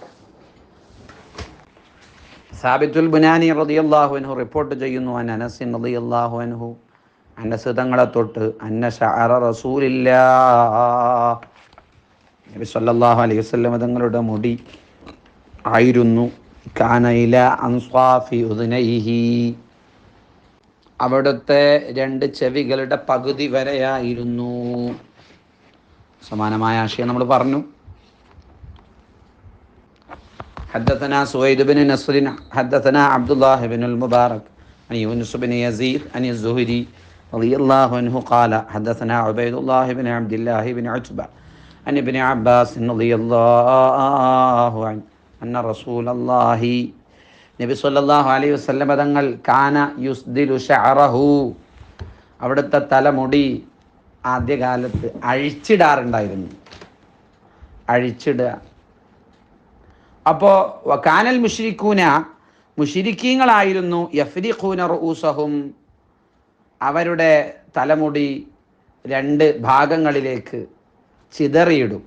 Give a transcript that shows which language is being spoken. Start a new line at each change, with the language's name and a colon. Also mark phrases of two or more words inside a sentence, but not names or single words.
Malayalam: സാബിത്തുൽ ബുനാനി
Arabic: رضي الله عنه
Malayalam: റിപ്പോർട്ട് ചെയ്യുന്നു, അനസ്
Arabic: رضي الله عنه,
Malayalam: അനസ് തങ്ങളെ തൊട്ട്,
Arabic: أن شعر رسول الله,
Malayalam: നബി
Arabic: صلى الله عليه وسلم
Malayalam: തങ്ങളുടെ മുടി ആയിരുന്നു,
Arabic: كان إلى أنصاف أذنيه,
Malayalam: അവിടുത്തെ 2 ചെവികളുടെ പകുതി വരെയായിരുന്നു. സമാനമായ ആശയം നമ്മൾ പറഞ്ഞു.
Arabic: حدثنا سويد بن نصر حدثنا عبد الله بن المبارك عن يونس بن يزيد عن الزهري رضي الله عنه قال حدثنا عبيد الله بن عبد الله بن عتبة عن ابن عباس رضي الله عنه أن رسول الله نبي صلى الله عليه وسلم തങ്ങൾ كان يسدل شعره,
Malayalam: അവിടുത്തെ തലമുടി ആദ്യകാലത്ത് അഴിച്ചിടാറുണ്ടായിരുന്നു. അഴിച്ചിടുക. അപ്പോൾ
Arabic: وكان المشركون,
Malayalam: മുശ്രിക്കീങ്ങളായിരുന്നു,
Arabic: يفرقون رؤوسهم,
Malayalam: അവരുടെ തലമുടി 2 ഭാഗങ്ങളിലേക്ക് ചിതറിയിടും.